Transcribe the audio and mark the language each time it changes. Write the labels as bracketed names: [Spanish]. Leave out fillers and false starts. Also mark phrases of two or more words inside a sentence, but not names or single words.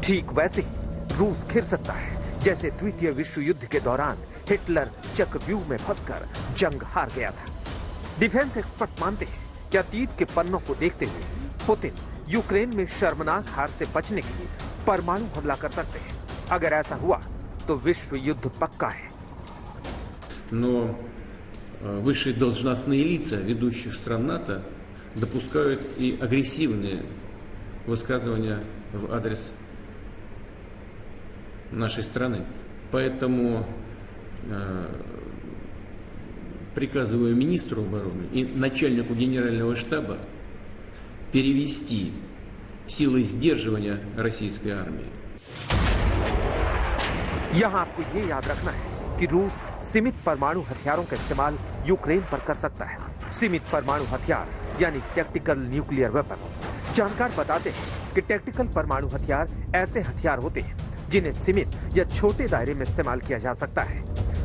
[Hindi] ठीक वैसे ही रूस घिर सकता है जैसे द्वितीय विश्व युद्ध के दौरान हिटलर चक्रव्यूह में फंसकर जंग हार गया था। [English] defence expert [Hindi] मानते हैं कि अतीत के पन्नों को देखते हुए पुतिन यूक्रेन में शर्मनाक हार से बचने के लिए परमाणु हमला कर सकते हैं। अगर ऐसा हुआ तो विश्व युद्ध पक्का है। [Russian] Но высшие должностные лица ведущих стран НАТО допускают и агрессивные высказывания в адрес нашей страны. Поэтому приказываю министру обороны и начальнику генерального штаба перевести силы сдерживания российской армии. [Hindi] यहाँ आपको ये याद रखना है कि रूस सीमित परमाणु हथियारों का इस्तेमाल यूक्रेन पर कर सकता है। सीमित परमाणु हथियार यानी [English] tactical nuclear weapon. [Hindi] जानकार बताते हैं कि टैक्टिकल परमाणु हथियार ऐसे हथियार होते हैं जिन्हें सीमित या छोटे दायरे में इस्तेमाल किया जा सकता है।